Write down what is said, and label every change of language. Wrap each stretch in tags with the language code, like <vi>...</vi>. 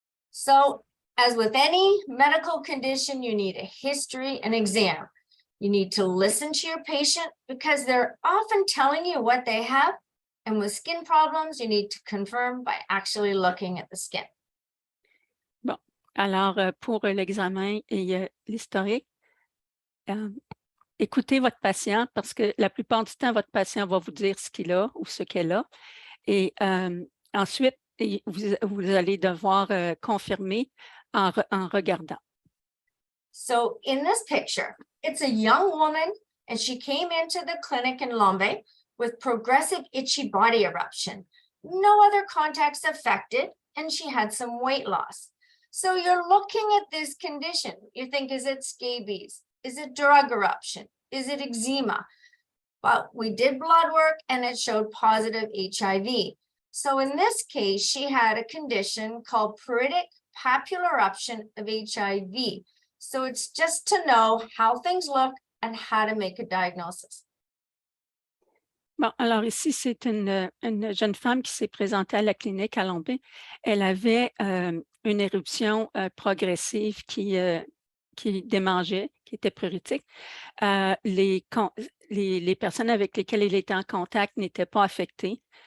<en>So, as with any medical condition, you need a history and exam. You need to listen to your patient because they're often telling you what they have. And with skin problems, you need to confirm by actually looking at the skin.</en> <fr>Bon, alors pour l'examen et l'historique, écoutez votre patient parce que la plupart du temps, votre patient va vous dire ce qu'il a ou ce qu'elle a. Et ensuite, vous allez devoir confirmer en regardant.</fr> <en>So in this picture, it's a young woman and she came into the clinic in Lombe with progressive itchy body eruption. No other contacts affected, and she had some weight loss. So you're looking at this condition. You think, is it scabies? Is it drug eruption? Is it eczema? But we did blood work and it showed positive HIV. So in this case, she had a condition called pruritic papular eruption of HIV. So it's just to know how things look and how to make a diagnosis.</en> <fr>Bon, alors ici, c'est une jeune femme qui s'est présentée à la clinique à Lombé. Elle avait une éruption progressive qui démangeait, qui était pruritique. Les personnes avec lesquelles elle était en contact n'étaient pas affectées.</fr>